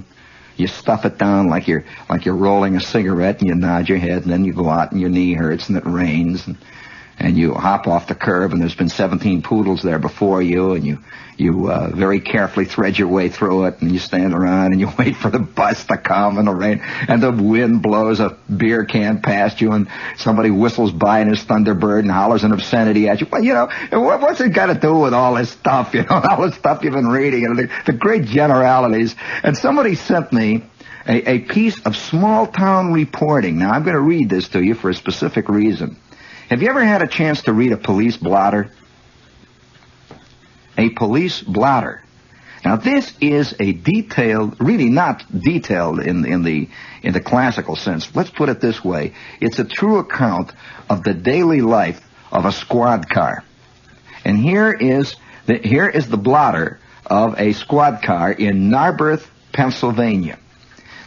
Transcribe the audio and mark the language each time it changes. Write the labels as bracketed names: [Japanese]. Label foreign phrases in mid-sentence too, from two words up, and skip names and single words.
[English] You stuff it down like you're rolling a cigarette, and you nod your head, and then you go out and your knee hurts and it rains, and you hop off the curb, and there's been 17 poodles there before you, and you very carefully thread your way through it, and you stand around and you wait for the bus to come in the rain, and the wind blows a beer can past you, and somebody whistles by in his Thunderbird and hollers an obscenity at you. Well, what's it got to do with all this stuff, all the stuff you've been reading, and the great generalities. And somebody sent me a piece of small-town reporting. Now, I'm going to read this to you for a specific reason. Have you ever had a chance to read a police blotter? A police blotter. Now, this is a detailed, really not detailed in the classical sense. Let's put it this way. It's a true account of the daily life of a squad car. And here is the blotter of a squad car in Narberth, Pennsylvania.